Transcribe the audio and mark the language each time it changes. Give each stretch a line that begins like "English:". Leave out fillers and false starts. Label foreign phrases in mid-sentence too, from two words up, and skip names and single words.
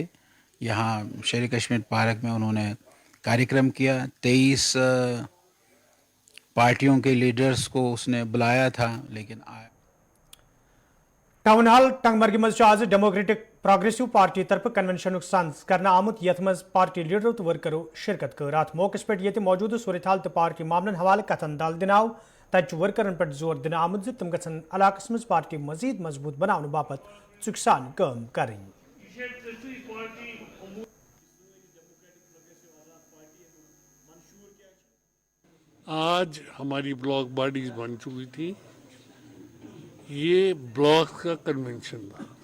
Hindi: यहाँ शेर कश्मीर पार्क में उन्होंने कार्यक्रम किया। 23 पार्टियों के लीडर्स को उसने बुलाया था, लेकिन
Kashmiri: टाउन हाल टंगमर्ग मज आज डेमोक्रेटिक प्रोग्रेसिव पार्टी तरफ कन्वेंशन सन्स करना आमुत, यथ मज पार्टी लीडरों तो वर्करों शिरकत कर। अत मौके पे ये मौजूद सूरत हाल तो पार्टी मामलन हवाले कथन दाल दिनाव, तत वर्करन पे जोर दिन आमुत ज तम गन इलाकस मज पार्टी मजीद मजबूत बनाने बापत चुकसान काम करें।
Hindi: आज हमारी ब्लॉक बॉडीज बन चुकी थी। ये ब्लॉक का कन्वेंशन था।